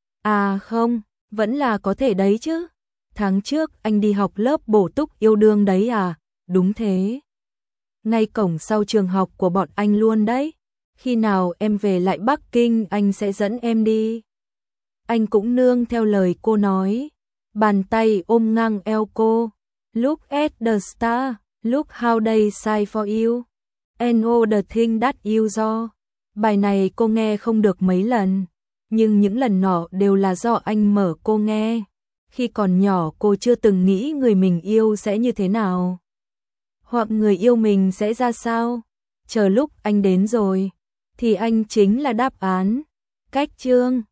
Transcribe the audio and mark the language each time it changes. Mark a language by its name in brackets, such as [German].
[Vietnamese] À không, vẫn là có thể đấy chứ. Tháng trước anh đi học lớp bổ túc yêu đương đấy à? Đúng thế. Ngay cổng sau trường học của bọn anh luôn đấy. Khi nào em về lại Bắc Kinh anh sẽ dẫn em đi. Anh cũng nương theo lời cô nói. Bàn tay ôm ngang eo cô. [English] Look at the star. Look how they sigh for you. And all the thing that you do. [Vietnamese] Bài này cô nghe không được mấy lần. Nhưng những lần nọ đều là do anh mở cô nghe. Khi còn nhỏ cô chưa từng nghĩ người mình yêu sẽ như thế nào. Hoặc người yêu mình sẽ ra sao. Chờ lúc anh đến rồi. Thì anh chính là đáp án. Cách chương.